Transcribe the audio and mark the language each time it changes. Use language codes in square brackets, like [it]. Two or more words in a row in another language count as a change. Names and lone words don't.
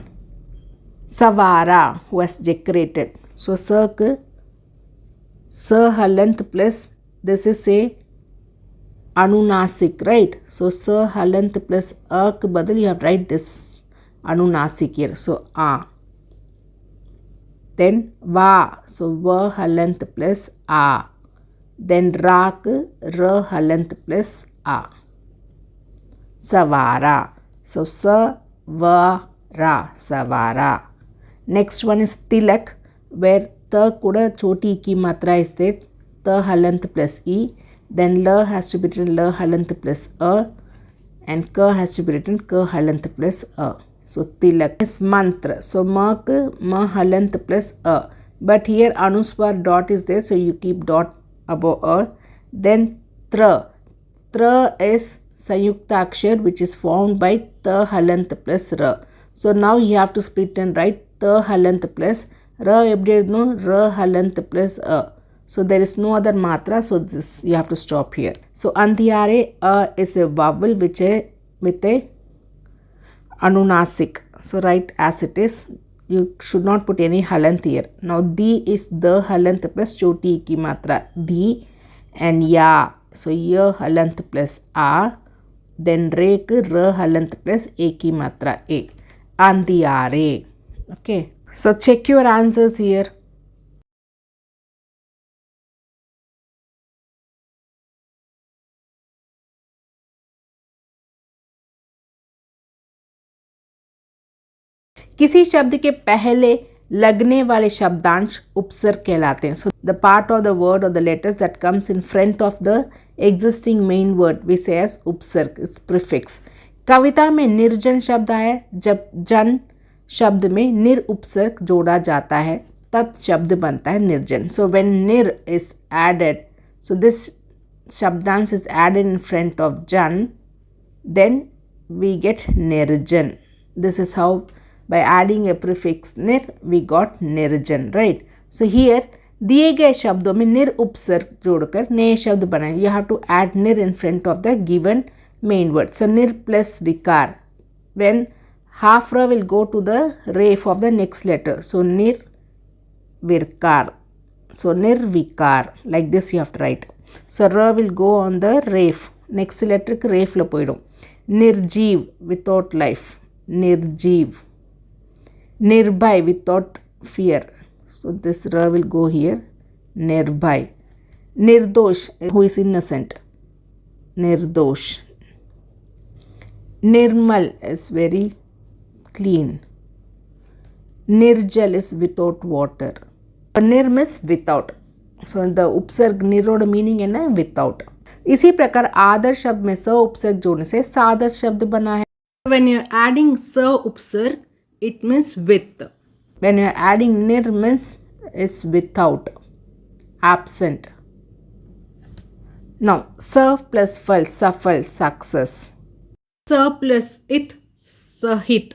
[en] Savara, who has decorated. So circ, sa halant plus, this is a anunasik, right? So sa halant plus [hi] a ke badal [en] you have to write this anunasik here. So a. Then va, so va halant plus a. Then rak, ra halant plus a. Savara. So sa va ra, savara. Next one is tilak, where ta kuda [hi] choti ki matra [en] is there. Ta halant plus e. Then la has to be written la halant plus a, and ka has to be written ka halant plus a. So tilak is mantra. So mak, ma halant plus a. But here anuswar dot is there, so you keep dot above a. Then tra. Tra is sayukta akshar, which is formed by ta halant plus ra. So now you have to split and write ta halant plus ra. No, ra halant plus a. So there is no other matra, so this you have to stop here. So andiyare, a is a vowel which with a anunasik. So write as it is. You should not put any halant here. Now di is the halant plus [hi] choti ki matra [en] di, and ya. So ya halant plus a. Then rek, ra halant plus [hi] a ki matra [en] a. Andiyare. Okay. So check your answers here. [hi] किसी शब्द के पहले लगने वाले शब्दांश उपसर्ग कहलाते हैं. [en] So the part of the word or the letters that comes in front of the existing main word we say as उपसर्ग, is prefix. [hi] कविता में निर्जन शब्द आया जब जन शब्द में निर उपसर्ग जोड़ा जाता है तब शब्द बनता है निर्जन. [en] So when nir is added, so this शब्दांश is added in front of jan, then we get nirjan. This is how by adding a prefix nir we got nirjan, right? So here [hi] दिए गए शब्दों में निर उपसर्ग जोड़कर नए शब्द बनाए. [en] You have to add nir in front of the given main word. So nir plus vikar, when half ra will go to the ref of the next letter. So nir virkar. So nir vikar, like this you have to write. So ra will go on the ref, next letter ku ref [ta] la poidum. [en] Nirjeev, without life. Nirjeev. Nirbhay, without fear. So this ra will go here. Nirbhay. Nirdosh, who is innocent. Nirdosh. Nirmal is very clean. Nirjal is without water. Nir means without. So the उपसर्ग [hi] निरोड मीनिंग है ना [en] without. [hi] इसी प्रकार आदर शब्द में स उपसर्ग जोड़ने से सादर शब्द बना है. [en] When you are adding [hi] स उपसर्ग, [en] it means with. When you are adding nir means is without, absent. Now serve plus fal, safal, success. Sa plus it, sahit.